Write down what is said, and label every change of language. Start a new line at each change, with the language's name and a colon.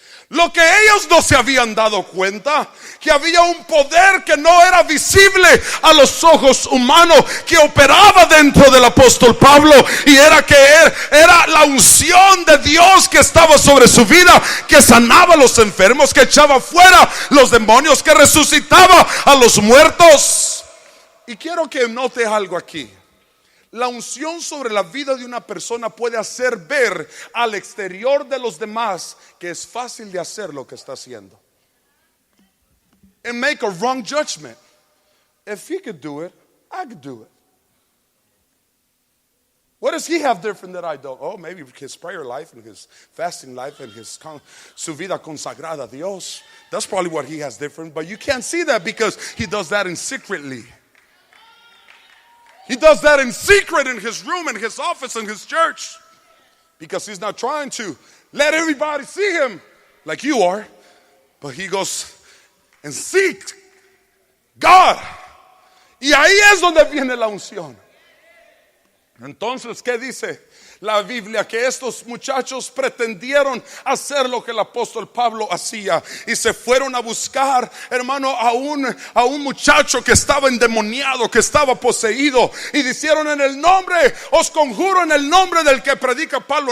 Spanish: Lo que ellos no se habían dado cuenta, que había un poder que no era visible a los ojos humanos, que operaba dentro del apóstol Pablo, y era que era la unción de Dios que estaba sobre su vida, que sanaba a los enfermos, que echaba fuera los demonios, que resucitaba a los muertos. Y quiero que note algo aquí. La unción sobre la vida de una persona puede hacer ver al exterior de los demás que es fácil de hacer lo que está haciendo.
English: and make a wrong judgment. If he could do it, I could do it. What does he have different that I don't? Oh, maybe his prayer life and his fasting life and his
Spanish: su vida consagrada a Dios.
English: That's probably what he has different. But you can't see that because he does that in secretly. He does that in secret in his room, in his office, in his church. Because he's not trying to let everybody see him like you are. But he goes and seeks God.
Spanish: Y ahí es donde viene la unción. Entonces, ¿qué dice la Biblia? Que estos muchachos pretendieron hacer lo que el apóstol Pablo hacía y se fueron a buscar, hermano, a un muchacho que estaba endemoniado, que estaba poseído, y dijeron: en el nombre, os conjuro en el nombre del que predica Pablo.